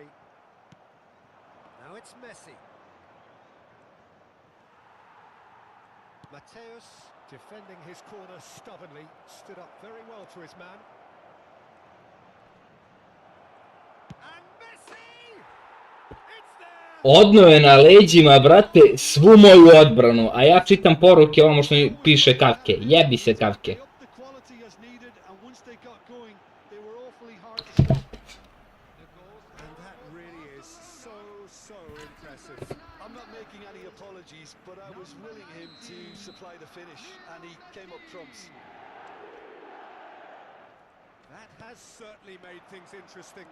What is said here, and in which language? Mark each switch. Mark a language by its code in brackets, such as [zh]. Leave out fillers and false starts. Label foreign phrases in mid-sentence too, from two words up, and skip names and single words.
[en] Now it's Messi. Mateus defending his corner stubbornly, stood up very well to his man. And Messi! It's there! [sr] Odneo je na leđima, brate, svu moju odbranu, a ja čitam poruke ovamo što mi piše Kavke. Jebi se Kavke. [en] They upped the quality as needed, and once they got going, they were awfully hard to stop. And that really is so impressive. I'm not making any apologies, but I was willing him to supply the finish, and he came up trumps. That has certainly made things interesting.